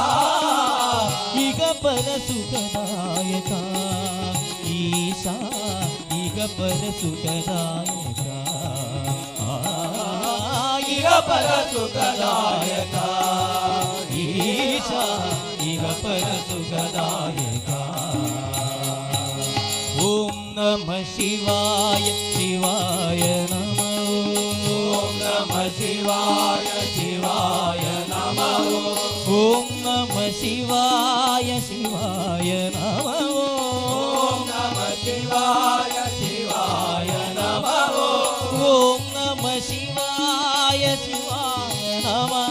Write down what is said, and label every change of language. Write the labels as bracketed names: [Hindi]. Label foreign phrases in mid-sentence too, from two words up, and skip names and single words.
[Kannada] ಈಗ ಪರಸುಖದಾಯಕ ಈಶಾ ಈಗ ಪರಸುಖದಾಯಕ ಇಹ ಪರಸುಖದಾಯಕ ಈಶಾ ಈಗ ಪರಸುಖದಾಯಕ [Sanskrit] ಓಂ ನಮ ಶಿವಾಯ ಶಿವಾಯ ನಮಃ ಓಂ ನಮ ಶಿವಾಯ ಶಿವಾಯ ನಮಃ ಓಂ ನಮ ಶಿವಾಯ ಶಿವಾಯ ನಮಃ ಓಂ ನಮ ಶಿವಾಯ ಶಿವಾಯ ನಮಃ ಓಂ ನಮ ಶಿವಾಯ ಶಿವಾಯ ನಮಃ